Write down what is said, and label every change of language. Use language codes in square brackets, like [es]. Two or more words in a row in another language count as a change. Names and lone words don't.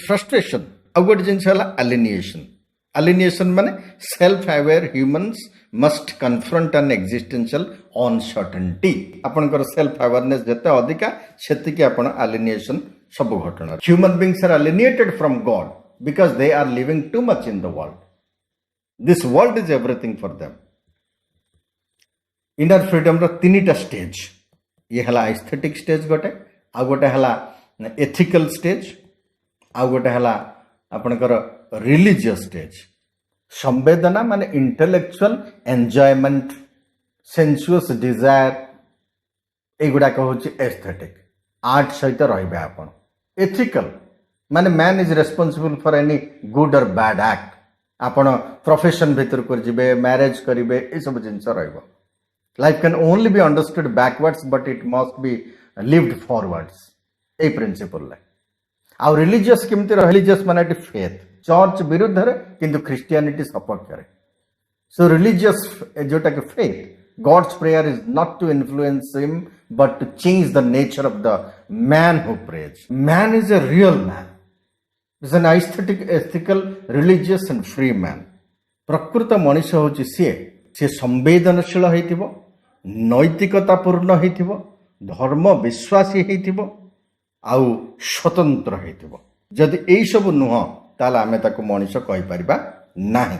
[or] ଫ୍ରଷ୍ଟ୍ରେସନ ଆ ଗୋଟେ ଜିନିଷ ହେଲା ଏଲିଏନେସନ ମାନେ [en] self aware humans must confront an existential uncertainty आपनकर self awareness [or] ଯେତେ ଅଧିକା ସେତିକେ ଆପଣ ଏଲିଏନେସନ ସବୁ ଘଟଣା [en] human beings are alienated from God because they are living too much in the world this world is everything for them inner freedom [or] ର ତିନିଟା ଷ୍ଟେଜ ଯେ ହେଲା [en] aesthetic stage [or] ଗୋଟେ ଆ ଗୋଟେ ହେଲା [en] ethical stage [or] ଆ ଗୋଟେ ହେଲା ଆପଣଙ୍କର [en] religious stage. [or] ସମ୍ବେଦନା ମାନେ [en] intellectual enjoyment, sensuous desire, [or] ଏଗୁଡ଼ାକ ହେଉଛି ଏସ୍ଥେଟିକ୍। ଆର୍ଟ ସହିତ ରହିବେ ଆପଣ। [en] ଏଥିକାଲ ମାନେ man is responsible for any good or bad act. [or] ଆପଣ ପ୍ରଫେସନ୍ ଭିତରକୁ ଯିବେ, ମ୍ୟାରେଜ୍ କରିବେ, ଏସବୁ ଜିନିଷ ରହିବ। [en] life can only be understood backwards but it must be lived forwards, [or] ଏଇ ପ୍ରିନ୍ସିପଲ୍ରେ। ଆଉ ରିଲିଜିୟସ୍ କେମିତି? ରିଲିଜିୟସ୍ ମାନେ ଏଠି ଫେଥ୍, ଚର୍ଚ୍ଚ ବିରୁଦ୍ଧରେ କିନ୍ତୁ ଖ୍ରୀଷ୍ଟିଆନିଟି ସପକ୍ଷରେ। ସୋ ରିଲିଜିୟସ୍ ଯୋଉଟାକି ଫେଥ୍, [en] God's prayer is not to influence him but to change the nature of the man who prays. Man is a real man. Is an aesthetic, ethical, religious and free man. [or] ପ୍ରକୃତ ମଣିଷ ହେଉଛି ସିଏ ସମ୍ବେଦନଶୀଳ ହେଇଥିବ, ନୈତିକତାପୂର୍ଣ୍ଣ ହେଇଥିବ, ଧର୍ମ ବିଶ୍ୱାସୀ ହେଇଥିବ, ଆଉ ସ୍ୱତନ୍ତ୍ର ହେଇଥିବ। ଯଦି ଏଇସବୁ ନୁହଁ ତାହେଲେ ଆମେ ତାକୁ ମଣିଷ କହିପାରିବା ନାହିଁ।